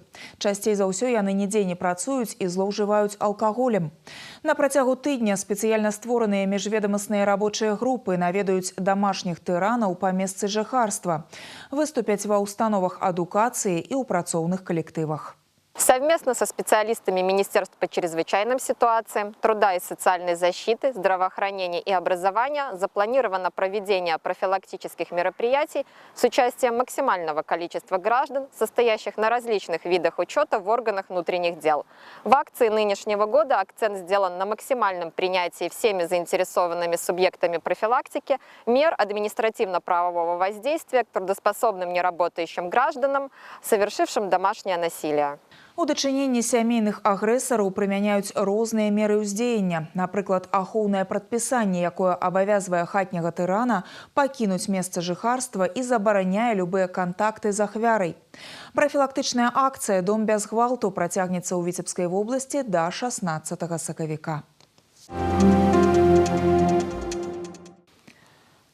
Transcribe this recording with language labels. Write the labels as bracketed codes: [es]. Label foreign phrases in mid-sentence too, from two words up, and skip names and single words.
[be] Часцей за ўсё яны нідзе не працуюць і злоўжываюць алкаголем. На працягу тыдня спецыяльна створаныя міжведамасныя рабочыя групы наведаюць дамашніх тыранаў па месцы жыхарства, выступяць ва ўстановах адукацыі і ў працоўных калектывах. [ru] Совместно со специалистами Министерства по чрезвычайным ситуациям, труда и социальной защиты, здравоохранения и образования запланировано проведение профилактических мероприятий с участием максимального количества граждан, состоящих на различных видах учета в органах внутренних дел. В акции нынешнего года акцент сделан на максимальном принятии всеми заинтересованными субъектами профилактики мер административно-правового воздействия к трудоспособным неработающим гражданам, совершившим домашнее насилие. [be] У дачыненні сямейных агрэсараў прымяняюць розныя меры ўздзеяння. Напрыклад, ахоўнае прадпісанне, якое абавязвае хатняга тырана пакінуць месца жыхарства і забараняе любыя кантакты з ахвярай. Прафілактычная акцыя «Дом без гвалту» працягнецца ў Віцебскай вобласці да 16 сакавіка.